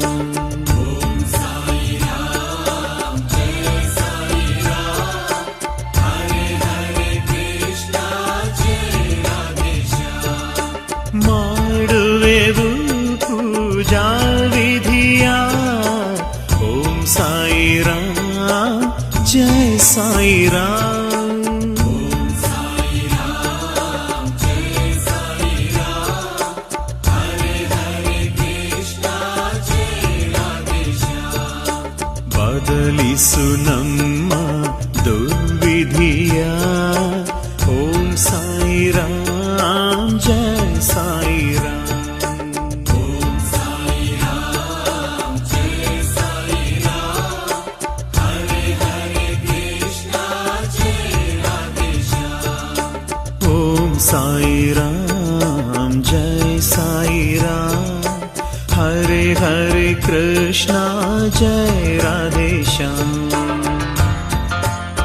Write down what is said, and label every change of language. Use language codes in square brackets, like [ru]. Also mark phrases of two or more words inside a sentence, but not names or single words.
[hi] ओम साई राम जय साई राम, हरे हरे कृष्ण जय राधे श्याम। [kn] ಮಾಡುವೆವು ಪೂಜಾ ವಿಧಿಯ ಓಂ ಸಾಯಿ ರಾಮ್ ಜಯ ಸಾಯಿ ರಾಮ್। [hi] ओम साई राम जय साई राम, हरे हरे कृष्ण जय राधे श्याम। [kn] ಬದಲಿಸು ನಮ್ಮ ದುರ್ವಿಧಿಯ ಓಂ ಸಾಯಿ ರಾಮ್ ಜಯ ಸಾಯಿ ರಾಮ್। [hi] ओम साई राम जय साई राम, हरे हरे कृष्ण जय राधे श्याम। ओम साई राम जय साई राम, हरे हरे कृष्णा जय राधे श्याम।